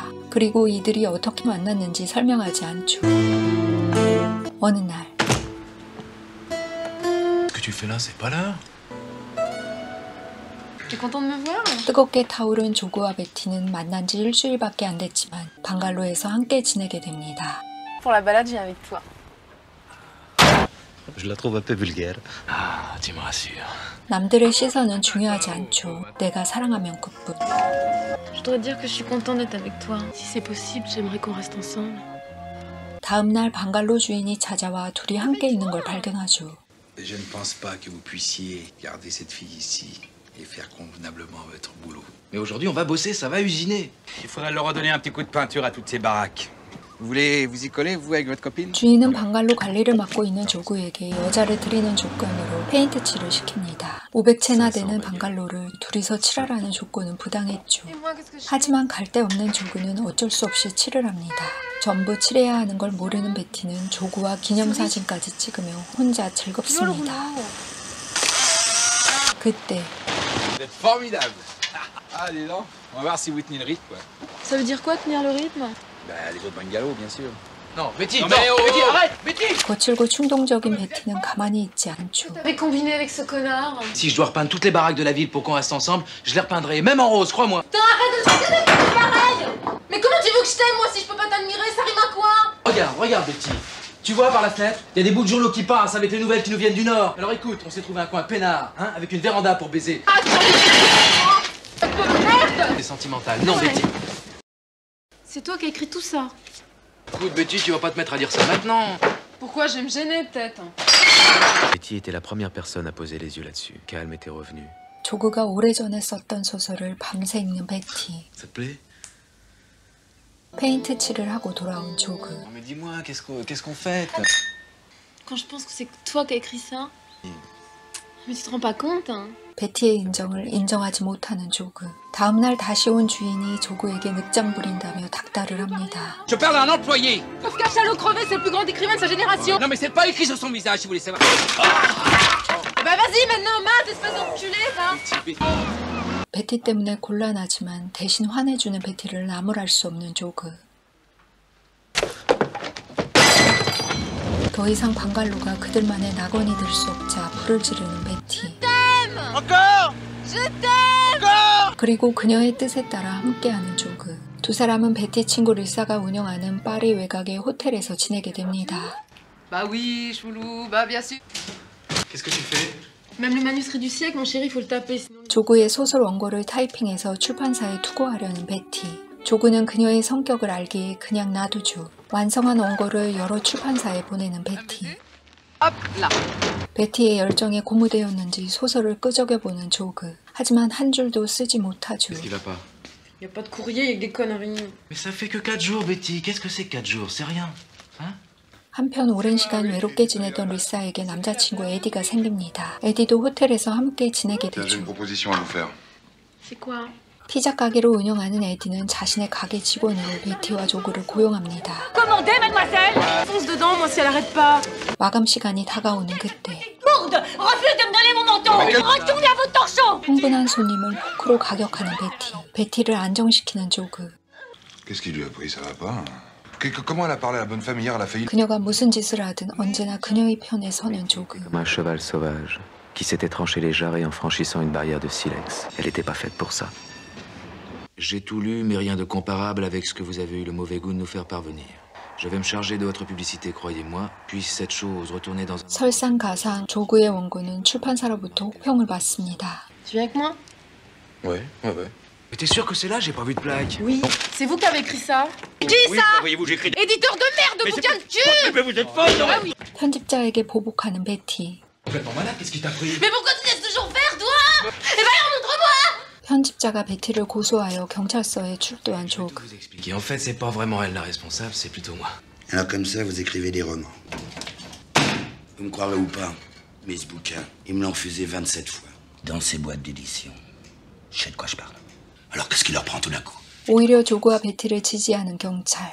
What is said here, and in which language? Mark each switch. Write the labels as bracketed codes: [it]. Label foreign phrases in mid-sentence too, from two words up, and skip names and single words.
[ko] 그리고 이들이 어떻게 만났는지 설명하지 않죠. 어느 날 뜨겁게 타오른 조그와 베티는 만난 지 일주일밖에 안 됐지만 방갈로에서 함께 지내게 됩니다. [fr] Pour la balade, je viens avec toi. Je la trouve un peu vulgaire. Ah, tu me rassures. [ko] 남들의 시선은 중요하지 않죠. 내가 사랑하면 그뿐. [fr] Je dois dire que je suis contente d'être avec toi. Si c'est possible, j'aimerais qu'on reste ensemble. [ko] 다음 날 방갈로 주인이 찾아와 둘이 함께 있는 걸 발견하죠. [fr] Je ne pense pas que vous puissiez garder cette fille ici et faire convenablement votre boulot. Mais aujourd'hui, on va bosser, ça va usiner. Il faudrait leur redonner un petit coup de peinture à toutes ces baraques. Vous voulez vous y coller, vous, avec votre copine? [ko] 주인은 방갈로 관리를 맡고 있는 조그에게 여자를 드리는 조건으로 페인트 칠을 시킵니다. 500채나 되는 방갈로를 둘이서 칠하라는 조건은 부당했죠. 하지만 갈 데 없는 조그는 어쩔 수 없이 칠을 합니다. 전부 칠해야 하는 걸 모르는 베티는 조그와 기념사진까지 찍으며 혼자 즐겁습니다. 그때 [fr] Vous êtes formidable. Ah, dis donc, on va voir si vous tenez le rythme, quoi. Ça veut dire quoi, tenir le rythme? Bah, les autres bungalows, bien sûr. Non, Betty, Non, non, mais oh, Betty, oh. arrête, Betty. [ko] 거칠고 충동적인 베티는 가만히 있지 않죠. [fr] T'avais combiné avec ce connard. Si je dois repeindre toutes les baraques de la ville pour qu'on reste ensemble, je les repeindrai, même en rose, crois-moi. Putain, arrête de me faire des trucs pareils. Mais comment tu veux que je t'aime, moi, si je peux pas t'admirer? Ça rime à quoi? Regarde, Betty. Tu vois par la fenêtre, il y a des bouts de journaux qui passent avec les nouvelles qui nous viennent du Nord. Alors écoute, on s'est trouvé un coin peinard, hein, avec une véranda pour baiser. Ah, merde. C'est sentimental. Non, Betty. C'est toi qui as écrit tout ça. Écoute, Betty, tu vas pas te mettre à dire ça maintenant. Pourquoi? Je vais me gêner, peut-être. Betty était la première personne à poser les yeux là-dessus. Calme était revenu. [ko] 조그가 오래전에 썼던 소설을 밤새 읽는 베티. [fr] Ça te plaît? [ko] 페인트 칠을 하고 돌아온 조그. [fr] Non mais dis-moi, qu'est-ce qu'on fait? Quand je pense que c'est toi qui as écrit ça. Mais tu te rends pas compte, hein? [ko] 베티의 인정을 인정하지 못하는 조그. 다음날 다시 온 주인이 조그에게 늑장 부린다며 닥달을 합니다. [fr] Je parle à un employé. Kafka, salaud crevé, c'est le plus grand écrivain de sa génération. Non, mais c'est pas écrit sur son visage, si vous voulez savoir. Bah vas-y, maintenant, mate, espèce d'enculé, va. [ko] 베티 때문에 곤란하지만 대신 화내주는 베티를 나무랄 수 없는 조그. 더 이상 방갈로가 그들만의 낙원이 될 수 없자 불을 지르는 베티. 그리고 그녀의 뜻에 따라 함께하는 조그. 두 사람은 베티 친구 리사가 운영하는 파리 외곽의 호텔에서 지내게 됩니다. [fr] Bah oui, choulou, bah bien sûr. Qu'est-ce que tu fais? Même le manuscrit du siècle, mon chéri, il faut le taper, sinon... [ko] 조그의 소설 원고를 타이핑해서 출판사에 투고하려는 베티. 조그는 그녀의 성격을 알기에 그냥 놔두죠. 완성한 원고를 여러 출판사에 보내는 베티. [fr] Hop, là. [ko] 베티의 열정에 고무되었는지 소설을 끄적여보는 조그. 하지만 한 줄도 쓰지 못하죠. [fr] Qu'est-ce qui va pas? Y a pas de courrier, y a que des conneries. Mais ça fait que 4 jours, Betty. Qu'est-ce que c'est 4 jours? C'est rien. Hein? [ko] 한편 오랜 시간 외롭게 지내던 리사에게 남자친구 에디가 생깁니다. 에디도 호텔에서 함께 지내게 [fr] J'ai [ko] 되죠. [fr] une proposition à vous faire. C'est quoi? [ko] 피자 가게를 운영하는 에디는 자신의 가게 직원으로 베티와 조그를 고용합니다. [fr] Commandez, mademoiselle! Fonce dedans, moi, si elle arrête pas. [ko] 마감 시간이 다가오는 그때 [fr] Lourde! Refuse de me donner mon manteau! Retournez à votre torchon! [ko] 흥분한 손님을 포크로 가격하는 베티. 베티를 안정시키는 조그. [fr] Qu'est-ce qui lui a pris? Ça va pas? Comment elle a parlé à la bonne femme hier? Elle a failli... [ko] 그녀가 무슨 짓을 하든 언제나 그녀의 편에 서는 조그. [fr] Comme un cheval sauvage qui s'était tranché les jarrets en franchissant une barrière de silex. Elle n'était pas faite pour ça. J'ai tout lu, mais rien de comparable avec ce que vous avez eu le mauvais goût de nous faire parvenir. Je vais me charger de votre publicité, croyez-moi. Puisse cette chose retourner dans... [ko] 설상가상 조그의 원고는 출판사로부터 혹평을 받습니다. [fr] Tu viens avec moi? Ouais. Mais t'es sûr que c'est là? J'ai pas vu de plaque. Oui. C'est vous qui avez écrit ça? Qui ça? Voyez-vous, j'écris... Éditeur de merde, bouquin de cul! Mais vous êtes folle, non? Ah oui. [ko] 편집자에게 보복하는 베티. [fr] Complètement malade, qu'est-ce qui t'a pris? Mais pourquoi tu laisses toujours faire, toi? Eh ben, montre-moi! [ko] 편집자가 베티를 고소하여 경찰서에 출두한 [fr] Je vais tout [ko] 조그. [fr] vous expliquer. En fait, c'est pas vraiment elle la responsable, c'est plutôt moi. Alors comme ça, vous écrivez des romans. Vous me croirez ou pas, mais ce bouquin, ils me l'ont refusé 27 fois. Dans ces boîtes d'édition. Je sais de quoi je parle. Alors qu'est-ce qui leur prend tout d'un coup? [ko] 오히려 조그와 베티를 지지하는 경찰.